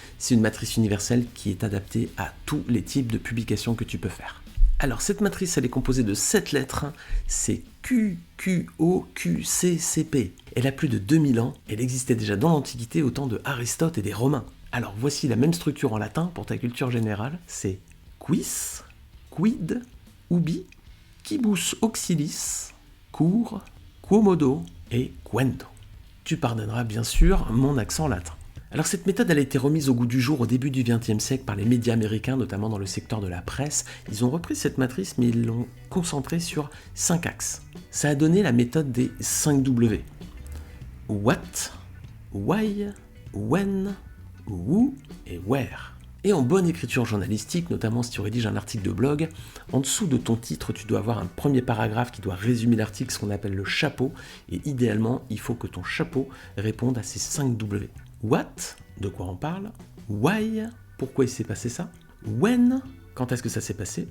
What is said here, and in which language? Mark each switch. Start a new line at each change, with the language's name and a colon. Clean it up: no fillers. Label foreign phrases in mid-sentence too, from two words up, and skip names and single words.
French: C'est une matrice universelle qui est adaptée à tous les types de publications que tu peux faire. Alors cette matrice, elle est composée de 7 lettres, c'est Q, Q, O, Q, C, C, P. Elle a plus de 2000 ans, elle existait déjà dans l'Antiquité au temps de Aristote et des Romains. Alors voici la même structure en latin pour ta culture générale, c'est
Latin: quis, quid, ubi, quibus auxilis, cur, quomodo et quendo.
French: Tu pardonneras bien sûr mon accent latin. Alors cette méthode elle a été remise au goût du jour au début du XXe siècle par les médias américains, notamment dans le secteur de la presse. Ils ont repris cette matrice mais ils l'ont concentrée sur 5 axes. Ça a donné la méthode des 5 W.
English: What, why, when, who et where.
French: Et en bonne écriture journalistique, notamment si tu rédiges un article de blog, en dessous de ton titre, tu dois avoir un premier paragraphe qui doit résumer l'article, ce qu'on appelle le chapeau, et idéalement, il faut que ton chapeau réponde à ces 5 W. What, de quoi on parle? Why, pourquoi il s'est passé ça? When, quand est-ce que ça s'est passé?